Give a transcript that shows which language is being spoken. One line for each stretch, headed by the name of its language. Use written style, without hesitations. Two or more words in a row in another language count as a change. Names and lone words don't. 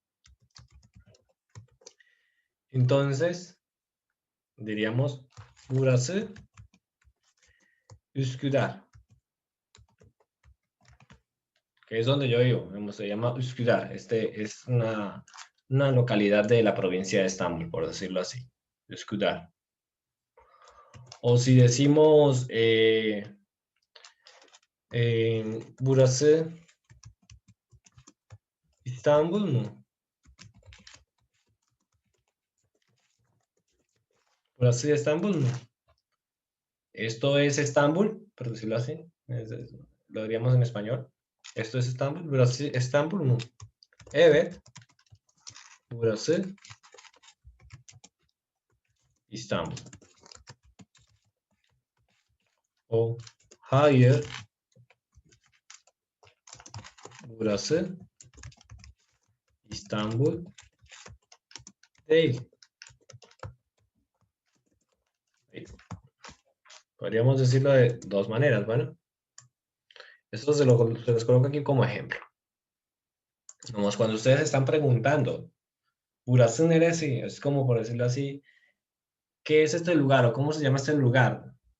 Spanish: Entonces, diríamos
Turkish: Burası Üsküdar,
Spanish: que es donde yo vivo, digamos, se llama Üsküdar. Este es una localidad de la provincia de Estambul, por decirlo así, Üsküdar. O si decimos
Turkish: burası İstanbul mu? Burası İstanbul mu?
Spanish: Esto es Estambul, por decirlo así. Lo diríamos en español. Esto es Estambul.
Turkish: Burası İstanbul mu? Evet. Burası İstanbul.
Spanish: O hayır.
Turkish: Burası İstanbul değil.
Spanish: Podríamos decirlo de dos maneras, bueno. Esto se los coloco aquí como ejemplo. Como cuando ustedes están preguntando,
Turkish: Burası neresi,
Spanish: es como por decirlo así, ¿qué es este lugar o cómo se llama este lugar?